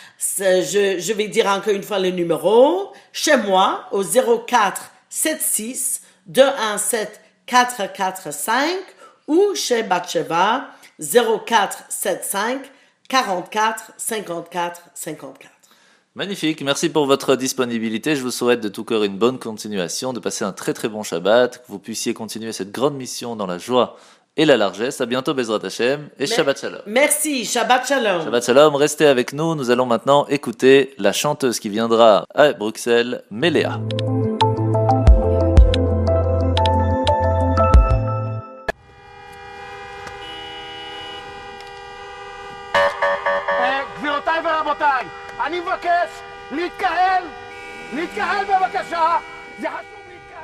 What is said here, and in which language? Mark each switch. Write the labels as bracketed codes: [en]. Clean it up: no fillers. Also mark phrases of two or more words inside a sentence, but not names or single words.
[fr] Je vais dire encore une fois le numéro. Chez moi, au 04 76 217 445 ou chez Batsheva 04 75 44 54 54. Magnifique, merci pour votre disponibilité. Je vous souhaite de tout cœur une bonne continuation, de passer un très très bon Shabbat, que vous puissiez continuer cette grande mission dans la joie et la largesse. À bientôt, [he] בעזרת השם, et שבת שלום. [fr] Merci, [he] שבת שלום. שבת שלום, [fr] restez avec nous. Nous allons maintenant écouter la chanteuse qui viendra à Bruxelles, Méléa. [he] גבירותיי ורבותיי, אני מבקש להתקהל בבקשה, זה חשוב להתקהל.